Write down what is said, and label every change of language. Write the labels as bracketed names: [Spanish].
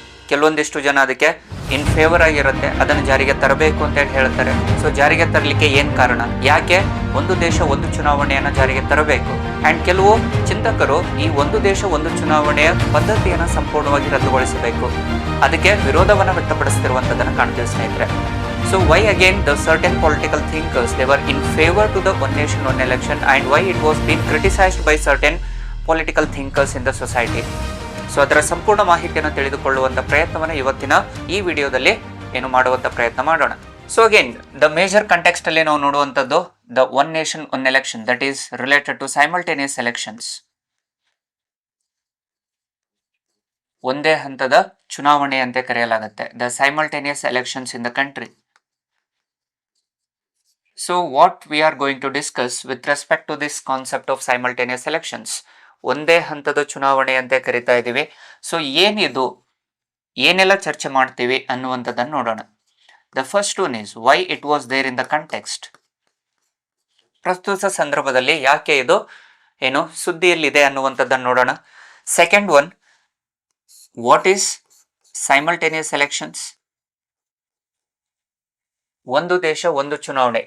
[Kannada] ಕೆಲವೊಂದಿಷ್ಟು ಜನ ಅದಕ್ಕೆ ಇನ್ ಫೇವರ್ ಆಗಿರುತ್ತೆ, ಅದನ್ನು ಜಾರಿಗೆ ತರಬೇಕು ಅಂತ ಹೇಳ್ತಾರೆ. ಸೊ ಜಾರಿಗೆ ತರಲಿಕ್ಕೆ ಏನ್ ಕಾರಣ, ಯಾಕೆ ಒಂದು ದೇಶ ಒಂದು ಚುನಾವಣೆಯನ್ನು ಜಾರಿಗೆ ತರಬೇಕು? ಅಂಡ್ ಕೆಲವು ಚಿಂತಕರು ಈ ಒಂದು ದೇಶ ಒಂದು ಚುನಾವಣೆಯ ಪದ್ಧತಿಯನ್ನು ಸಂಪೂರ್ಣವಾಗಿ ರದ್ದುಗೊಳಿಸಬೇಕು, ಅದಕ್ಕೆ ವಿರೋಧವನ್ನು ವ್ಯಕ್ತಪಡಿಸುತ್ತಿರುವಂತದನ್ನು ಕಾಣ್ತೀವಿ ಸ್ನೇಹಿತರೆ. [English] So why again the certain political thinkers, they were in favor to the one nation one election, and why it was being criticized by certain political thinkers in the society? [Kannada] So ಅದರ ಸಂಪೂರ್ಣ ಮಾಹಿತಿಯನ್ನು ತಿಳಿದುಕೊಳ್ಳುವಂಥ ಪ್ರಯತ್ನವನ್ನು ಇವತ್ತಿನ ಈ ವಿಡಿಯೋದಲ್ಲಿ ಮಾಡುವಂಥ ಪ್ರಯತ್ನ ಮಾಡೋಣ. [English] so again the major context [Kannada] ಅಲ್ಲಿ ನಾವು ನೋಡುವಂಥದ್ದು [English] The one nation one election, that is related to simultaneous elections. [Kannada] ಒಂದೇ ಹಂತದ ಚುನಾವಣೆ ಅಂತ ಕರೆಯಲಾಗುತ್ತೆ, [English] The simultaneous elections in the country. So what we are going to discuss with respect to this concept of simultaneous elections, [Kannada] ಒಂದೇ ಹಂತದ ಚುನಾವಣೆ ಅಂತ ಕರಿತಾ ಇದ್ದೀವಿ. ಸೊ ಏನಿದು, ಏನೆಲ್ಲ ಚರ್ಚೆ ಮಾಡ್ತೀವಿ ಅನ್ನುವಂಥದ್ದನ್ನು ನೋಡೋಣ. [English] The first one is why it was there in the context. [Kannada] ಪ್ರಸ್ತುತ ಸಂದರ್ಭದಲ್ಲಿ ಯಾಕೆ ಇದು ಸುದ್ದಿಯಲ್ಲಿದೆ ಅನ್ನುವಂಥದ್ದನ್ನು ನೋಡೋಣ. [English] second one, what is simultaneous elections, [Kannada] ಒಂದು ದೇಶ ಒಂದು ಚುನಾವಣೆ.